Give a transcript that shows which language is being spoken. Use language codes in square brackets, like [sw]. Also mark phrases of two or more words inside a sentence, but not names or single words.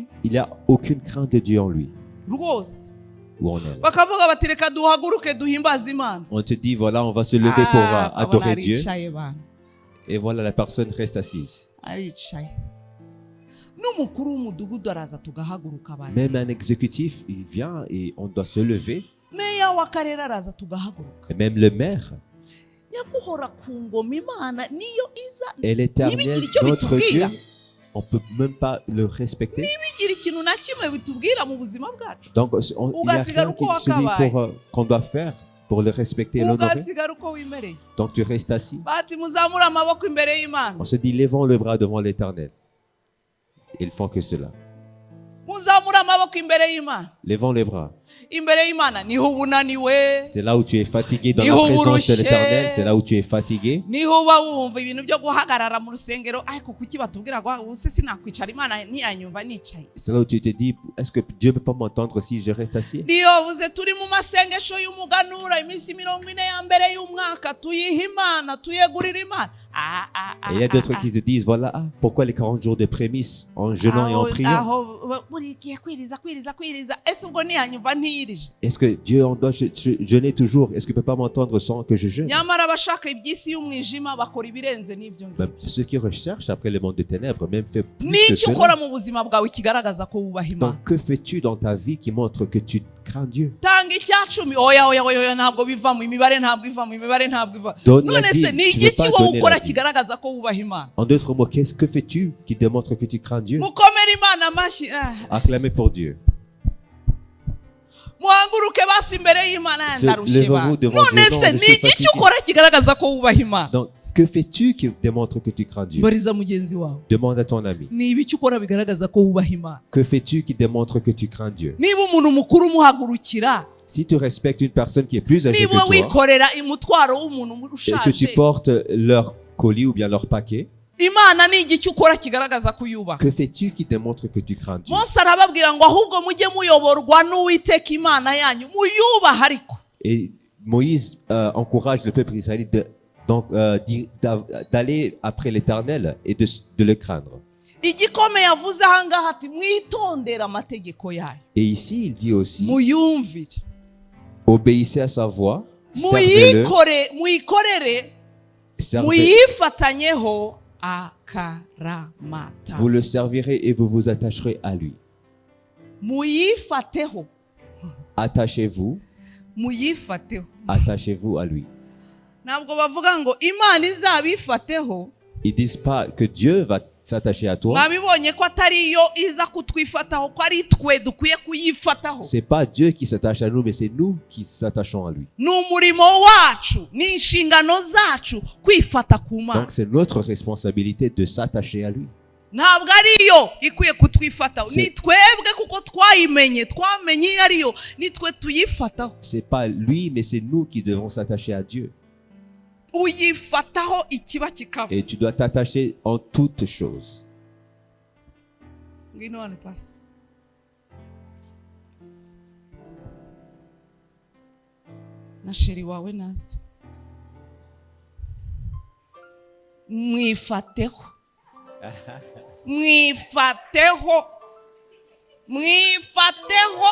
[fr] Il n'y a aucune crainte de Dieu en lui [rw] rwose. [fr] ou en elle. [rw] bakavuga bati reka duhaguruke duhimbaze imana. [fr] On te dit, voilà, on va se lever pour adorer Dieu. [rw] aricaye bana, [fr] Et voilà, la personne reste assise. [rw] aricaye. n'umukuru w'umudugudu araza tugahaguruka abantu. [fr] Même un exécutif, il vient et on doit se lever. [rw] meya w'akarere araza tugahaguruka. [fr] Et même le maire, [rw] nyaguhora ku ngoma imana niyo iza [fr] et l'éternel, [rw] Ntibigire icyo [fr] notre [rw] bitubwira. [fr] Dieu, on peut même pas le respecter. [rw] bigira ikintu na kimwe bitubwira mu buzima bwacu. [fr] Donc, il n'y a [rw] Ugasigara [fr] rien qui [rw] uko [fr] se dit [rw] wakabaye. [fr] qu'on doit faire pour le respecter et l'honorer. [rw] ugasigara uko wimereye. [fr] Donc, tu restes assis. [rw] bati muzamure amaboko imbere y'imana. [fr] On se dit, levons le bras devant l'éternel. Ils font que cela. [rw] muzamure amaboko imbere y'imana. [fr] Levons les bras. [rw] imbere y'imana niho uba unaniwe, [fr] C'est là où tu es fatigué dans la [rw] Niho [fr] présence de [rw] urushye. [fr] l'éternel. C'est là où tu es fatigué. [rw] niho uba wumva ibintu byo guhagarara mu rusengero ariko kuki batubwira ngo ubuse sinakwicara imana ntiyanyumva nicaye. [fr] C'est là où tu te dis, est-ce que Dieu ne peut pas m'entendre si je reste assis? [rw] niyo buze turi mu masengesho y'umuganura iminsi 40 ya mbere y'umwaka tuyiha imana tuyegurira imana. [fr] Et il y a d'autres qui se disent, voilà, pourquoi les 40 jours de prémices en jeûnant et en priant? [rw] aho buri gihe kwiriza ese ubwo ntiyanyumva ntiyirije. [fr] Est-ce que Dieu, on doit jeûner toujours? Est-ce qu'il ne peut pas m'entendre sans que je jeûne? [rw] nyamara abashaka iby'isi y'umwijima bakora ibirenze n'ibyo ngibyo. [fr] Même ceux qui recherchent après le monde des ténèbres, même fait plus que [rw] n'icyo ukora [fr] cela. [rw] mu buzima bwawe kigaragaza ko wubaha imana. [fr] Donc, que fais-tu dans ta vie qui montre que tu crains Dieu? [rw] tanga icyacumi. oya ntabwo bivamo imibare, ntabwo ivamo imibare, ntabwo iva. [fr] Donne la [rw] none se [fr] dîme. [rw] ni [fr] Tu veux [rw] igiki [fr] pas [rw] wowe [fr] donner [rw] ukora [fr] la dîme. [rw] kigaragaza ko wubaha imana? [fr] En d'autres mots, que fais-tu qui démontre que tu crains Dieu? [rw] mukomere imana amashyi. [fr] Acclamez pour Dieu. [rw] muhaguruke basi imbere y'imana [fr] Se- [rw] ndarushye [fr] levez-vous [rw] bana. [fr] devant [rw] none [fr] Dieu. Non, [rw] se [fr] je [rw] ni [fr] suis [rw] igiki [fr] fatigué. [rw] ukora kigaragaza ko wubaha imana? [fr] Donc, Que fais-tu qui démontre que tu crains Dieu? [rw] bariza mugenzi wawe [fr] Demande à ton ami. [rw] ni ibiki ukora bigaragaza ko wubaha Imana. [fr] Que fais-tu qui démontre que tu crains Dieu? [rw] Niba umuntu mukuru umuhagurukira, [fr] Si tu respectes une personne qui est plus âgée [rw] niba [fr] que toi [rw] wikorera imutwaro w'umuntu [fr] et que tu [rw] ushaje, [fr] portes leur colis ou bien leur paquet, [rw] Imana ni igiki ukora kigaragaza ko uyubaha. [fr] que fais-tu qui démontre que tu crains Dieu? [rw] Mose arababwira ngo ahubwo mujye muyoborwa n'Uwiteka Imana yanyu, muyubaha ariko. [fr] Et Moïse encourage le peuple israélite d'aller après l'Éternel et de le craindre. [rw] Igikomeye yavuze ahangaha ati mwitondera amategeko yayo, [fr] Et ici, il dit aussi, [rw] muyumvire, [fr] obéissez à sa voix, servez-le, [rw] muyikorere, muyifatanyeho akaramata. [fr] vous le servirez et vous vous attacherez à lui. [rw] Muyifateho, [fr] Attachez-vous, [rw] muyifateho. [fr] attachez-vous à lui. [rw] Ntabwo bavuga ngo Imana izabifateho. [fr] Ils disent pas que Dieu va s'attacher à toi. [rw] Mwabibonye ko atari yo iza kutwifataho, ko ari twe dukwiye kuyifataho. [fr] C'est pas Dieu qui s'attache à nous, mais c'est nous qui s'attachons à lui. [rw] Ni umurimo wacu, ni inshingano zacu kwifata ku Mana. [fr] Donc c'est notre responsabilité de s'attacher à lui. [rw] Ntabwo ari yo ikwiye kutwifataho, ni twebwe kuko twayimenye, twamenye iyo ari yo, ni twe tuyifataho. [fr] C'est pas lui, mais c'est nous qui devons s'attacher à Dieu. [rw] Uyifataho ikiba kikaba. [fr] Et tu dois t'attacher en toutes choses. [rw] Ngwino hano pastor. Na sheri wawe nazi. Mwifateho. Mwifateho. Mwifateho.